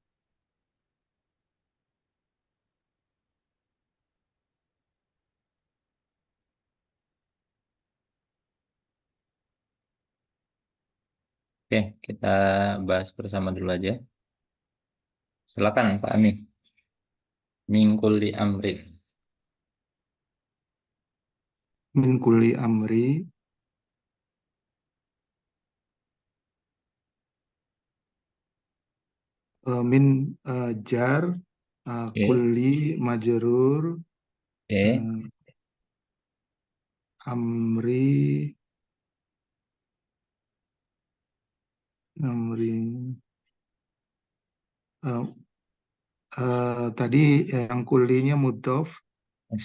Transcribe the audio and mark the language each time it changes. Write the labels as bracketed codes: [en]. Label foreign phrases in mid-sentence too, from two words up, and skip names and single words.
[id] Oke, kita bahas bersama dulu aja. Silakan Pak Ani. [ar] من كل أمر. من كل أمر، من جر, [id] Oke. [ar] كل مجرور, [id] Oke. eh, amri, amri, eh, tadi yang kullinya mudhof, di